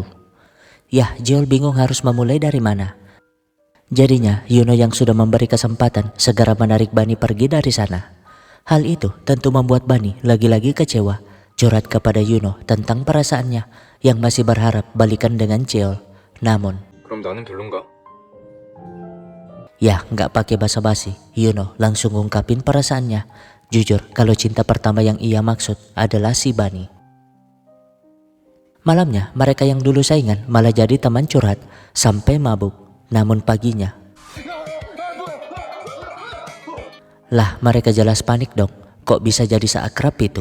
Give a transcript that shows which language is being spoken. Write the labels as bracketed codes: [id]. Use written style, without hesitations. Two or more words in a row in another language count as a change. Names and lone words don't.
[id] Yah, Jeol bingung harus memulai dari mana. Jadinya Yuno yang sudah memberi kesempatan segera menarik Bani pergi dari sana. Hal itu tentu membuat Bani lagi-lagi kecewa, curhat kepada Yuno tentang perasaannya yang masih berharap balikan dengan Jeol. Namun [ko] 그럼 나는 별론가? [id] ya, nggak pakai basa-basi, Yuno langsung ngungkapin perasaannya. Jujur kalau cinta pertama yang ia maksud adalah si Bani. Malamnya mereka yang dulu saingan malah jadi teman curhat sampai mabuk. Namun paginya lah mereka jelas panik dong, kok bisa jadi seakrab itu.